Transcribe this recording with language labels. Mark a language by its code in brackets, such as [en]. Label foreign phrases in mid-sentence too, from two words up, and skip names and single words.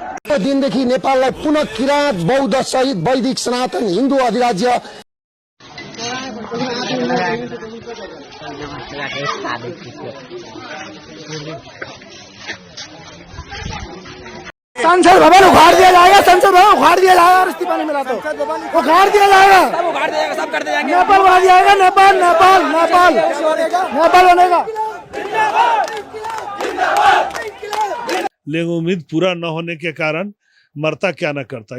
[ne] दिनदेखि नेपाललाई पुनः किराँत बौद्ध सहित वैदिक सनातन हिन्दू अधिराज्य [hi] संसद भवन उखाड़ दिया जाएगा, संसद भवन उखाड़ दिया जाएगा, इस्तीफा नहीं मिला तो उखाड़ दिया जाएगा, सब कर दिया जाएगा, नेपाल उखाड़ जाएगा, नेपाल नेपाल नेपाल नेपाल बनेगा। लेकिन उम्मीद पूरा न होने के कारण मरता क्या न करता।